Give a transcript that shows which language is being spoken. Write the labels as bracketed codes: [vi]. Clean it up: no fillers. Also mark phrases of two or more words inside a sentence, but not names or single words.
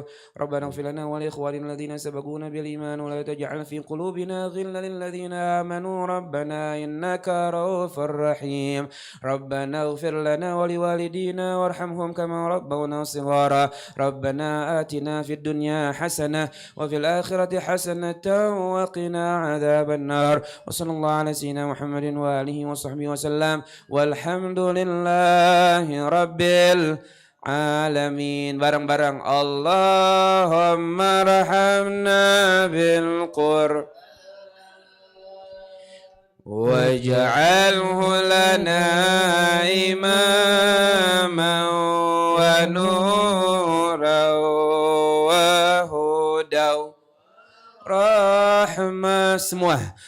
[ar] ربنا اغفر لنا ولإخواننا الذين سبقونا بالإيمان ولا تجعل في قلوبنا غلا للذين آمنوا ربنا إنك رؤوف رحيم ربنا اغفر لنا ولوالدينا وارحمهم كما ربونا صغارا ربنا آتنا في الدنيا حسنة وفي الآخرة حسنة وقنا عذاب النار وصلى الله على سيدنا محمد وآله وصحبه وسلم والحمد لله رب العالمين. Bareng-bareng اللهم ارحمنا بالقرآن واجعله لنا إماما ونورا وهدى ورحمة semua.